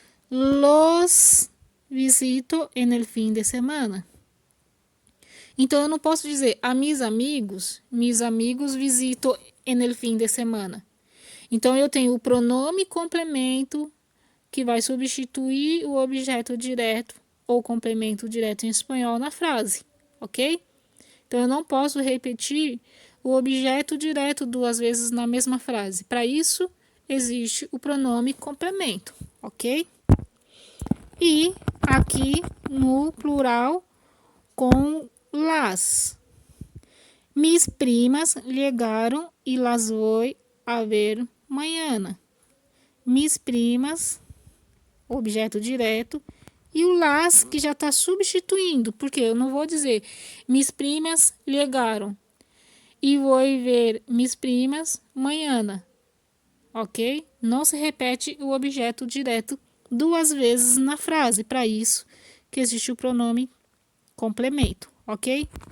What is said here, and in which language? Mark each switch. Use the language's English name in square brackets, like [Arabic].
[Spanish] los visito en el fin de semana. [Portuguese] Então, eu não posso dizer [Spanish] a mis amigos visito en el fin de semana. [Portuguese] Então, eu tenho o pronome complemento que vai substituir o objeto direto ou complemento direto em espanhol na frase, ok? Então, eu não posso repetir o objeto direto duas vezes na mesma frase. Para isso, existe o pronome complemento, ok? E aqui no plural com las. [Spanish] Mis primas llegaron y las voy a ver mañana. Mis primas, [Portuguese] objeto direto, e o las que já está substituindo, porque eu não vou dizer [Spanish] mis primas llegaron [Portuguese] e vou ver [Spanish] mis primas mañana, [Portuguese] ok? Não se repete o objeto direto duas vezes na frase, para isso que existe o pronome complemento, ok?